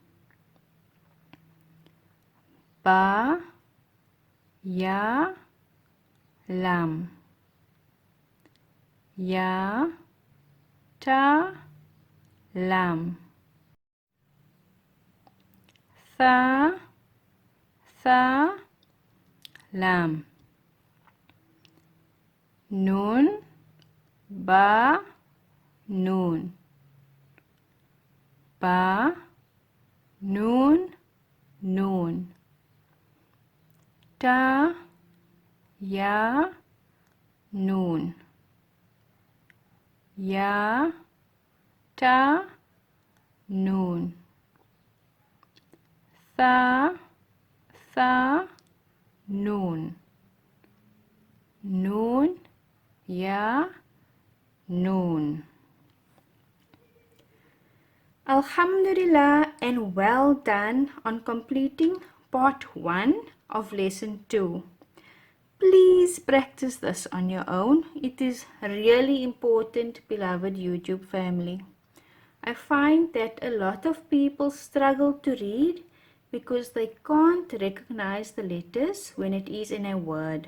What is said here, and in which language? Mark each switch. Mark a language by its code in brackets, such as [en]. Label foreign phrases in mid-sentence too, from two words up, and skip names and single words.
[ar] باء، ياء، لام. ياء، تاء، لام. ثاء، لام. نون، باء، نون. باء، نون، نون. تاء، ياء، نون. ياء، تاء, noon. ثاء، نون. نون، ياء، نون. Alhamdulillah, [en] and well done on completing part 1 of lesson 2. Please practice this on your own. It is really important, beloved YouTube family. I find that a lot of people struggle to read because they can't recognize the letters when it is in a word.